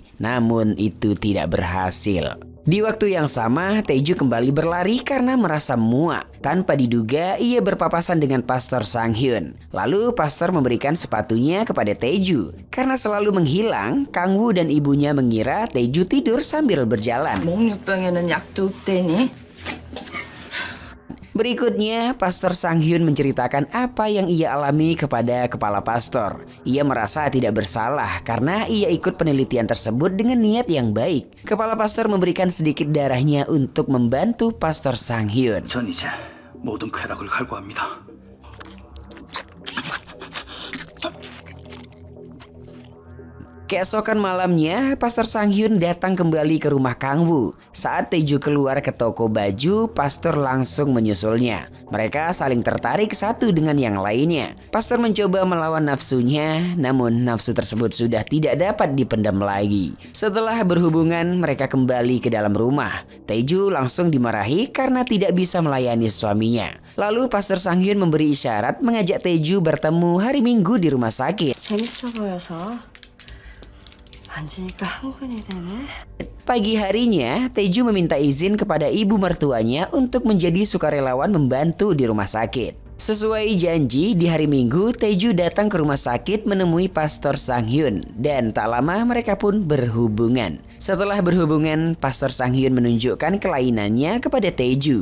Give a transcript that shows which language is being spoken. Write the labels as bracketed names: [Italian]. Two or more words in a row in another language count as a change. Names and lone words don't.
[Indonesian] Namun itu tidak berhasil. Di waktu yang sama, Taeju kembali berlari karena merasa muak. Tanpa diduga, ia berpapasan dengan Pastor Sang Hyun. Lalu pastor memberikan sepatunya kepada Taeju. Karena selalu menghilang, Kang Woo dan ibunya mengira Taeju tidur sambil berjalan. [Korean] 목류병에는 약도 없대니. [Indonesian] Berikutnya, Pastor Sang Hyun menceritakan apa yang ia alami kepada kepala pastor. Ia merasa tidak bersalah karena ia ikut penelitian tersebut dengan niat yang baik. Kepala pastor memberikan sedikit darahnya untuk membantu Pastor Sang Hyun. [Korean] 전 이제 모든 쾌락을 갈구합니다. [Indonesian] Keesokan malamnya, Pastor Sang Hyun datang kembali ke rumah Kang Woo. Saat Taeju keluar ke toko baju, pastor langsung menyusulnya. Mereka saling tertarik satu dengan yang lainnya. Pastor mencoba melawan nafsunya, namun nafsu tersebut sudah tidak dapat dipendam lagi. Setelah berhubungan, mereka kembali ke dalam rumah. Taeju langsung dimarahi karena tidak bisa melayani suaminya. Lalu Pastor Sang Hyun memberi isyarat mengajak Taeju bertemu hari Minggu di rumah sakit. [Korean] 재밌어 보여서 만지니까 흥분이 되네. [Indonesian] Pagi harinya, Taeju meminta izin kepada ibu mertuanya untuk menjadi sukarelawan membantu di rumah sakit. Sesuai janji, di hari Minggu, Taeju datang ke rumah sakit menemui Pastor Sang-hyun dan tak lama mereka pun berhubungan. Setelah berhubungan, Pastor Sang-hyun menunjukkan kelainannya kepada Taeju.